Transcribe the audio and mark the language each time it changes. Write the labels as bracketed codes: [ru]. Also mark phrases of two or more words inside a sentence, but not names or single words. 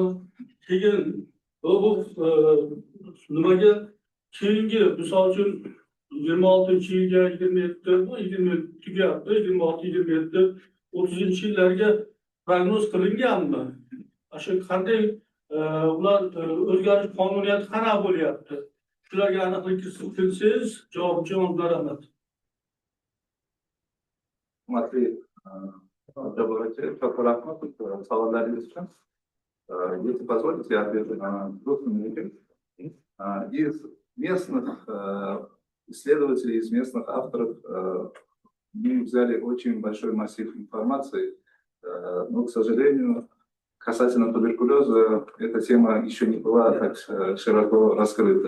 [uz] Keyin bu nimaga keyingi misol uchun 26-yilga 20 tugayapti, 26-27, 30-yillarga prognoz qilinganmi? Shu qanday ular o'zgarish qonuniyati qanaqa bo'lyapti? Shularga aniqlik kiritsangiz, javobga rahmat. Смотри, саволlarınız için. [ru] Если позволите, я отвечу на русском языке. Из местных исследователей, из местных авторов мы взяли очень большой массив информации, но, к сожалению, касательно туберкулеза, эта тема еще не была так широко раскрыта.